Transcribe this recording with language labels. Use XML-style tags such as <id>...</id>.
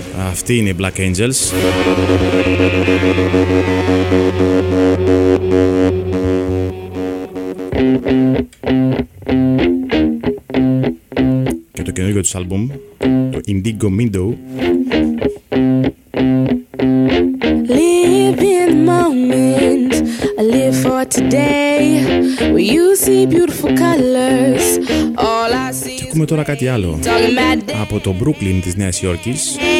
<el>Αυτή είναι οι Black Angels. Και το καινούργιο τους άλμπουμ, το Indigo Mindo.</el> <en>Live in the moment, I live for today. Where you see beautiful colors, all I see.</en> <el>Ακούμε τώρα κάτι άλλο από το Brooklyn της Νέας Υόρκης.</el>